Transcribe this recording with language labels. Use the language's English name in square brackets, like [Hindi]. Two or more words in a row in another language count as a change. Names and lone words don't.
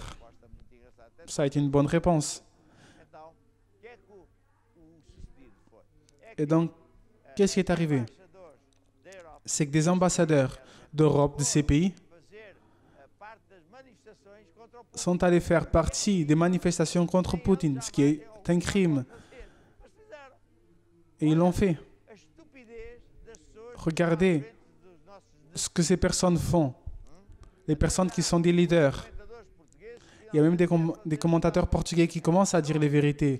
[Portuguese] resposta muito engraçada. [French] Ça a été une bonne réponse. [Portuguese] Então, o que é que o sucedido foi? É [French] Et donc, qu'est-ce qui est arrivé? [Portuguese] embaixadores da Europa [French] C'est que des ambassadeurs d'Europe, de ces pays, [Portuguese] fazer parte das manifestações contra [French] sont allés faire partie des manifestations contre Poutine, ce qui est un crime. Et ils l'ont fait. Regardez ce que ces personnes font. Les personnes qui sont des leaders. Il y a même des commentateurs portugais qui commencent à dire les vérités.